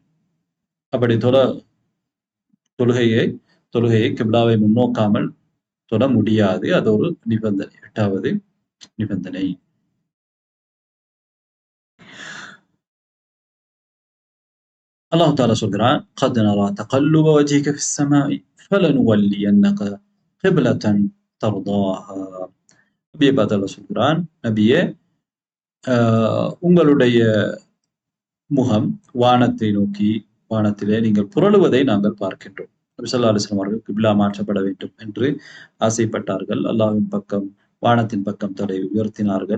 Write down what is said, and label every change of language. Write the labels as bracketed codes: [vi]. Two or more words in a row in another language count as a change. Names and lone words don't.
[ta] அப்படி தொழுகையை கிப்லாவை முன்னோக்காமல் தொழ முடியாது. அது ஒரு நிபந்தனை, எட்டாவது நிபந்தனை. அல்லாஹ் தஆலா சொல்கிறான், [ar] قد نرى تقلب وجهك في السماء فلنولينك قبلة ترضاها. [ta] நபியை பார்த்து அல்லாஹ் சொல்கிறான், நபியே, உங்களுடைய முகம் வானத்தை நோக்கி, வானத்திலே நீங்கள் புரளுவதை நாங்கள் பார்க்கின்றோம். நபி [ar] صلى الله عليه وسلم [ta] அவர்கள் கிப்லா மாற்றப்பட வேண்டும் என்று ஆசைப்பட்டார்கள். அல்லாஹ்வின் பக்கம், வானத்தின் பக்கம் தலை உயர்த்தினார்கள்.